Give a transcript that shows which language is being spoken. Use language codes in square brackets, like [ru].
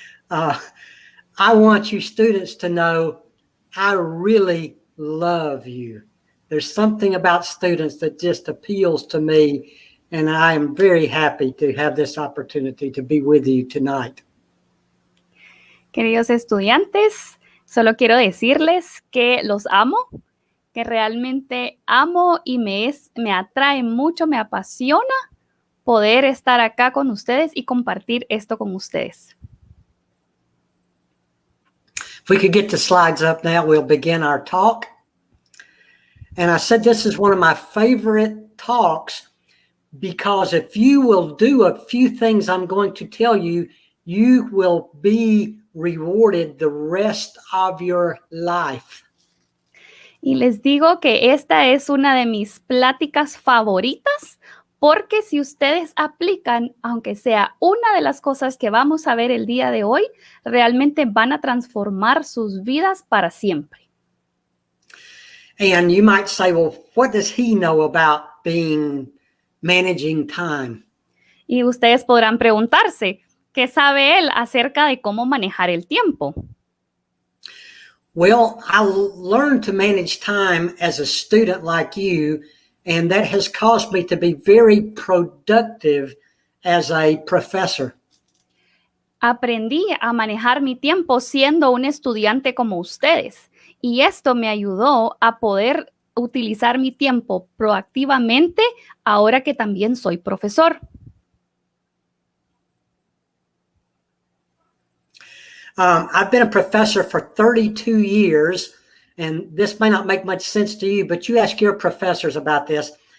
[en] I want you students to know I really love you. There's something about students that just appeals to me, and I am very happy to have this opportunity to be with you tonight. [es] Queridos estudiantes, solo quiero decirles que los amo, que realmente amo y me atrae mucho, me apasiona poder estar acá con ustedes y compartir esto con ustedes. [en] If we could get the slides up now, we'll begin our talk. And I said this is one of my favorite talks because if you will do a few things I'm going to tell you, you will be rewarded the rest of your life. [es] Y les digo que esta es una de mis pláticas favoritas porque si ustedes aplican, aunque sea una de las cosas que vamos a ver el día de hoy, realmente van a transformar sus vidas para siempre. [en] And you might say, well, what does he know about managing time? [es] Y ustedes podrán preguntarse, ¿qué sabe él acerca de cómo manejar el tiempo? [en] Well, I learned to manage time as a student like you, and that has caused me to be very productive as a professor. [es] Aprendí a manejar mi tiempo siendo un estudiante como ustedes, y esto me ayudó a poder utilizar mi tiempo proactivamente ahora que también soy profesor. [en] I've been a professor for 32 years, and this may not make much sense to you, but you ask your professors about this.